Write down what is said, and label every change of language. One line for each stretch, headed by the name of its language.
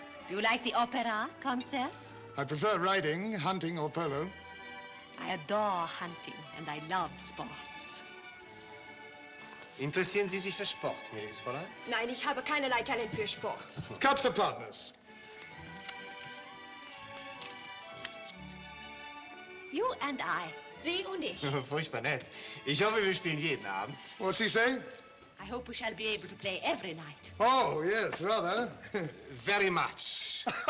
English: Do you like the opera concerts? I prefer riding, hunting, or polo. I adore hunting, and I love sports.
German: Interessieren Sie sich für Sport, gnädiges Fräulein? Nein, ich habe keinerlei Talent für Sport.
English: Cut for partners. You and I.
German: Sie und ich. Furchtbar nett. Ich hoffe, wir spielen jeden Abend.
English: What's he say? I hope we shall be able to play every night. Oh, yes, rather. Very much.